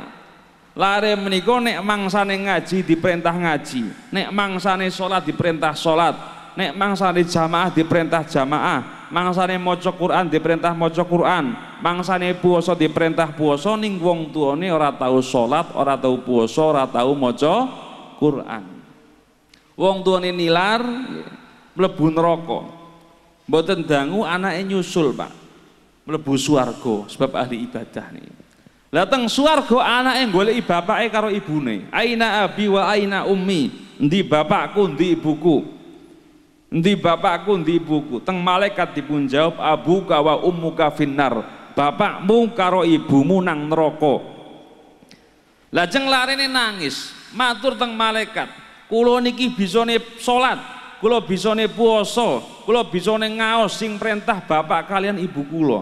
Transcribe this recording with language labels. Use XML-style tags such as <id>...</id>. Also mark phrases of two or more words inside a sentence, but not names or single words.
<jv>Lare menika nek mangsane ngaji diperintah ngaji, nek mangsane salat diperintah salat, nek mangsane jamaah diperintah jamaah, mangsane maca Quran diperintah maca Quran, mangsane puasa diperintah puasa, ning wong tuane ora tau salat, ora tau puasa, ora tau maca Quran. Wong tuane nilar mlebu neraka. Mboten dangu anake nyusul, Pak. Mlebu swarga sebab ahli ibadah niki. Lah teng swarga anake goleki bapake karo ibune.</jv> <ar>Aina abi wa aina ummi.</ar> <jv>Endi bapakku, endi ibuku? Endi bapakku, endi ibuku? Teng malaikat dipun jawab</jv> <ar>abuka wa ummuka finnar.</ar> <jv>Bapakmu karo ibumu nang neraka. Lajeng larene nangis, matur teng malaikat, kula niki bisane salat, kula bisane puasa, kula bisane ngaos sing perintah bapak kalian ibu kula.</jv>